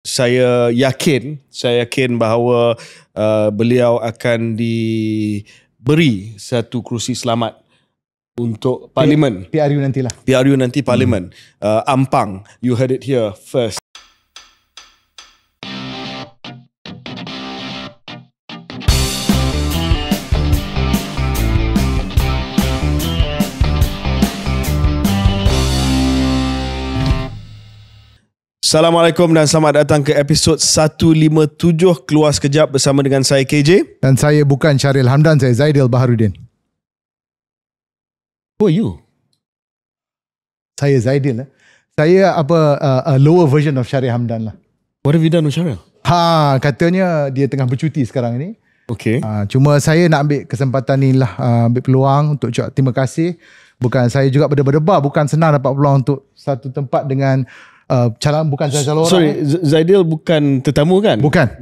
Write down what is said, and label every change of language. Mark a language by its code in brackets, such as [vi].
[ms] saya yakin bahawa beliau akan diberi satu kerusi selamat untuk Parlimen. PRU nantilah. PRU nanti Parlimen. [en] Ampang, you heard it here first. [ms] Assalamualaikum dan selamat datang ke episod 157 Keluar Sekejap bersama dengan saya KJ. Dan saya bukan Syaril Hamdan, saya Zaidil Baharudin. [en] Who are you? [ms] Saya Zaidil. Saya [en] a lower version of [ms] Syaril Hamdan lah. [en] What have you done with Syaril? [ms] Katanya dia tengah bercuti sekarang ni. Okay. Cuma saya nak ambil kesempatan ni lah, ambil peluang untuk ucap terima kasih. Bukan saya juga berdebar-debar, bukan senang dapat peluang untuk satu tempat dengan bukan calon orang. [en] Sorry, [ms] Zaidil bukan tetamu kan? Bukan.